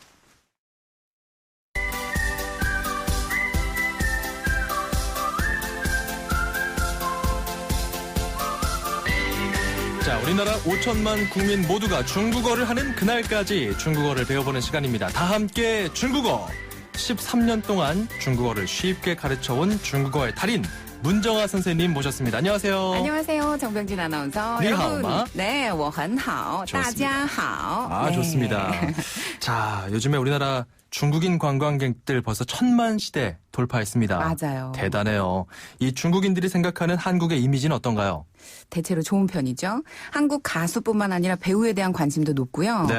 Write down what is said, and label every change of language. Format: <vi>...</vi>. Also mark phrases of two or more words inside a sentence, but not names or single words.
<ko>자, 우리나라 5천만 국민 모두가 중국어를 하는 그날까지 중국어를 배워보는 시간입니다. 다 함께 중국어! 13년 동안 중국어를 쉽게 가르쳐온 중국어의 달인 문정아 선생님 모셨습니다. 안녕하세요. 안녕하세요. 정병진 아나운서.</ko> <zh>你好吗.</zh> <ko>네,</ko> <zh>我很好. 大家好.</zh> <ko>네. 좋습니다. 자, 요즘에 우리나라 중국인 관광객들 벌써 1000만 시대 돌파했습니다. 맞아요. 대단해요. 이 중국인들이 생각하는 한국의 이미지는 어떤가요? 대체로 좋은 편이죠. 한국 가수뿐만 아니라 배우에 대한 관심도 높고요. 네.</ko>